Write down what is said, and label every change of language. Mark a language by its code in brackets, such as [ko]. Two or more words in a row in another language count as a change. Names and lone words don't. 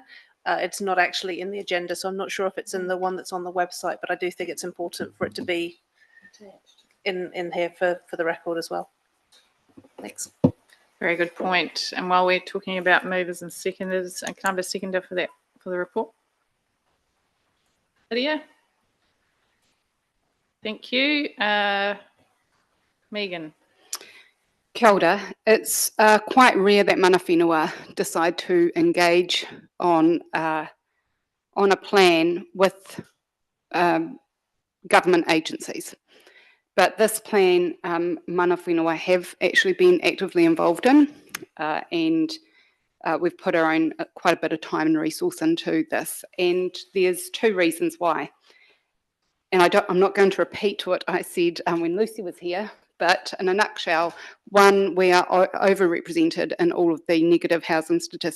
[en] It's not actually in the agenda, so I'm not sure if it's in the one that's on the website, but I do think it's important for it to be in here for the record as well. Thanks. Very good point. And while we're talking about movers and seconders, can I have a seconder for that, for the report? Lydia? Thank you. Megan? [mi] Kia ora. [en] It's quite rare that [mi] mana whenua [en] decide to engage on a plan with government agencies. But this plan, [mi] mana whenua [en] have actually been actively involved in, and we've put our own quite a bit of time and resource into this. And there's two reasons why. And I'm not going to repeat what I said when Lucy was here, but in a nutshell, one, we are overrepresented in all of the negative housing statistics.